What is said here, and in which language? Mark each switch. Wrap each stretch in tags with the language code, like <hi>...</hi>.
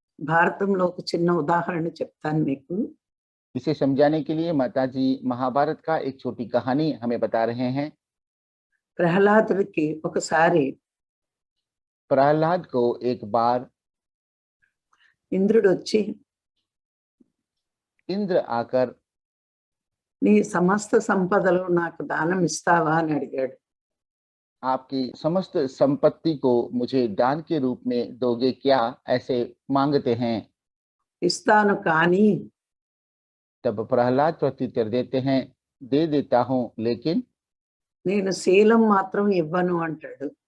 <te>భారతంలో ఒక చిన్న ఉదాహరణ చెప్తాను మీకు.</te> <hi>इसे समझाने के लिए माताजी महाभारत का एक छोटी कहानी हमें बता रहे हैं।</hi> <te>ప్రహ్లాదుడికి ఒకసారి</te> <hi>प्रहलाद को एक बार</hi> <te>ఇంద్రుడు వచ్చి</te> <hi>इंद्र आकर</hi> <te>నీ సమస్త సంపదలు నాకు దానం ఇస్తావా అని అడిగాడు.</te> <hi>आपकी समस्त संपत्ति को मुझे दान के रूप में दोगे क्या, ऐसे मांगते हैं।</hi> <te>ఇస్తాను కానీ</te> <hi>तब प्रहलाद प्रत्युत्तर देते हैं, दे देता हूं, लेकिन</hi> <te>నేను శీలం మాత్రం ఇవ్వను అంటాడు.</te>